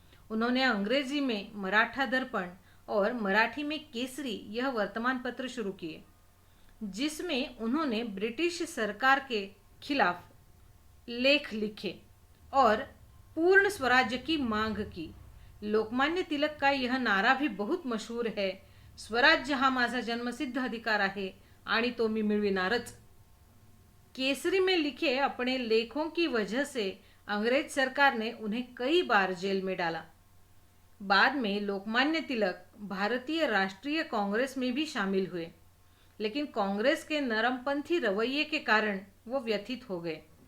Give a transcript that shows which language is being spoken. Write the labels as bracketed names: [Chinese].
[Hindi] उन्होंने अंग्रेजी में मराठा दर्पण और मराठी में केसरी यह वर्तमान पत्र शुरू किए, जिसमें उन्होंने ब्रिटिश सरकार के खिलाफ लेख लिखे और पूर्ण स्वराज्य की मांग की। लोकमान्य तिलक का यह नारा भी बहुत मशहूर है, [Marathi] स्वराज्य हा माझा जन्मसिद्ध अधिकार आहे आणि तो मी मिळविणारच। [Hindi] केसरी में लिखे अपने लेखों की वजह से अंग्रेज सरकार ने उन्हें कई बार जेल में डाला। बाद में लोकमान्य तिलक भारतीय राष्ट्रीय कांग्रेस में भी शामिल हुए, लेकिन कांग्रेस के नरमपंथी रवैये के कारण वो व्यथित हो गए।